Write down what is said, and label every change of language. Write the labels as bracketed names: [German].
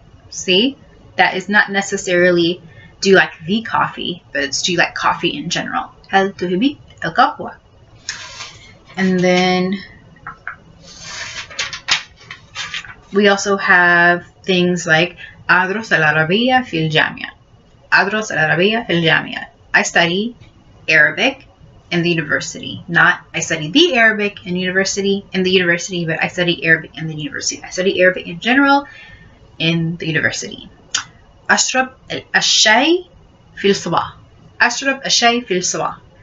[English] See, that is not necessarily do you like the coffee, but it's do you like coffee in general. [Arabic] هل تحبي القهوة? [English] And then we also have things like [Arabic] أدرس العربية في الجامعة. أدرس العربية في الجامعة. [English] I study Arabic in the university. Not I study the Arabic in the university, but I study Arabic in the university. I study Arabic in general in the university. [Arabic] أشرب الشاي في الصباح. أشرب الشاي في الصباح.